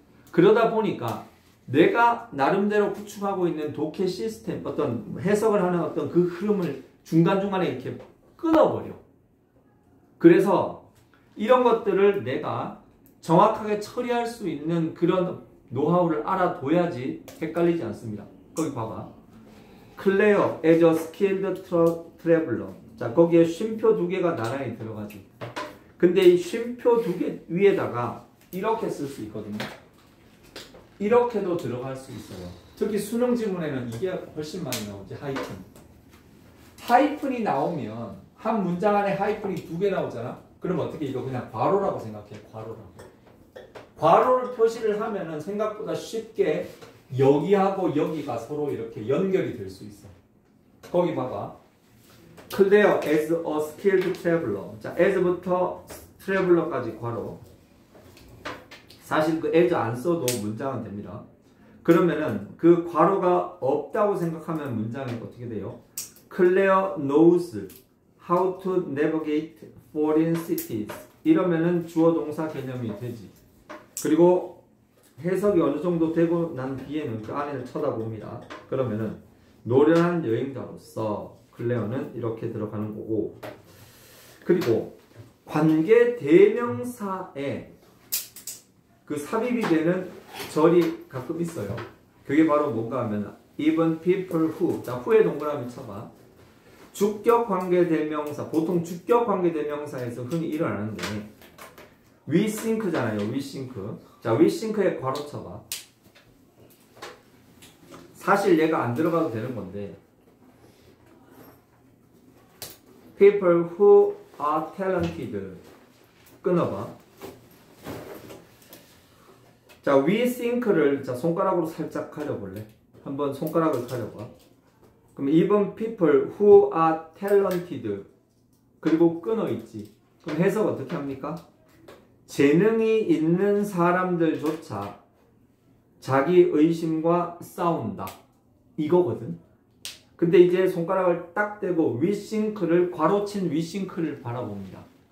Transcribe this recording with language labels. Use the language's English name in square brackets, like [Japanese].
[Korean] 그러다 보니까 내가 나름대로 구축하고 있는 독해 시스템, 어떤 해석을 하는 어떤 그 흐름을 중간중간에 이렇게 끊어버려. 그래서 이런 것들을 내가 정확하게 처리할 수 있는 그런 노하우를 알아둬야지 헷갈리지 않습니다. 거기 봐봐. [English] 클레어 as a skilled traveler. [Korean] 자, 거기에 쉼표 두 개가 나란히 들어가지. 근데 이 쉼표 두 개 위에다가 이렇게 쓸 수 있거든요. 이렇게도 들어갈 수 있어요. 특히 수능 지문에는 이게 훨씬 많이 나오지. 하이픈. 하이픈이 나오면 한 문장 안에 하이픈이 두 개 나오잖아. 그럼 어떻게 이거 그냥 괄호라고 생각해. 괄호라고. 괄호를 표시를 하면은 생각보다 쉽게 여기하고 여기가 서로 이렇게 연결이 될 수 있어. 거기 봐봐. [English] Clear as a skilled traveler. [Korean] 자, as부터 traveler까지 괄호. 사실 그 as 안 써도 문장은 됩니다. 그러면은 그 괄호가 없다고 생각하면 문장이 어떻게 돼요? [English] Claire knows how to navigate foreign cities. [Korean] 이러면은 주어 동사 개념이 되지. 그리고 해석이 어느 정도 되고 난 뒤에는 그 안을 쳐다봅니다. 그러면은 노련한 여행자로서 클레어는 이렇게 들어가는 거고. 그리고 관계 대명사에 그 삽입이 되는 절이 가끔 있어요. 그게 바로 뭔가 하면 [English] even people who. [Korean] 자, who의 동그라미 쳐봐. 주격 관계 대명사. 보통 주격 관계 대명사에서 흔히 일어나는데 [English] we think [Korean] 잖아요. we think. 자, [English] we think [Korean] 에 괄호 쳐봐. 사실 얘가 안 들어가도 되는 건데 [English] people who are talented [Korean] 끊어봐. 자, [English] we think [Korean] 를 자 손가락으로 살짝 가려볼래? 한번 손가락을 가려봐. 그럼 [English] even people who are talented [Korean] 그리고 끊어있지. 그럼 해석 어떻게 합니까? 재능이 있는 사람들조차 자기 의심과 싸운다. 이거거든. 근데 이제 손가락을 딱 대고 [English] we think [Korean] 를 괄호친 we think를 바라봅니다.